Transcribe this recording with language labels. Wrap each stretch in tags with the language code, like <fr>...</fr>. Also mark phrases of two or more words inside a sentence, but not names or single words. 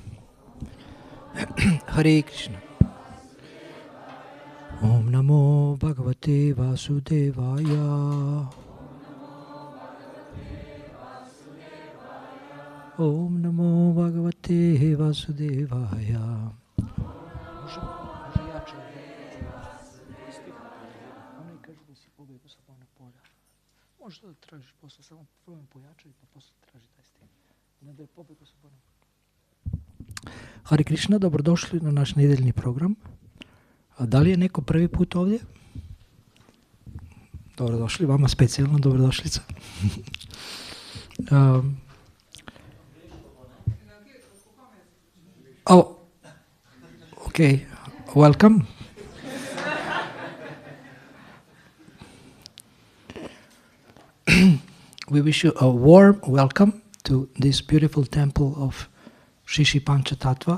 <sa>हरे कृष्ण. ॐ नमो भगवते वासुदेवाय. ॐ नमो भगवते वासुदेवाय.</sa> <sr>Možda da tražiš posle, samo probam pojačati, pa posle traži taj stil. Ne da je pobjegao sa bonom.</sr> <sa>हरे कृष्ण,</sa> <sr>dobrodošli na naš nedeljni program. Da li je neko prvi put ovdje? Dobrodošli, vama specijalno dobrodošlica.</sr> <en>Okay, welcome. We wish you a warm welcome to this beautiful temple of Shri Shri Panchatattva.</en>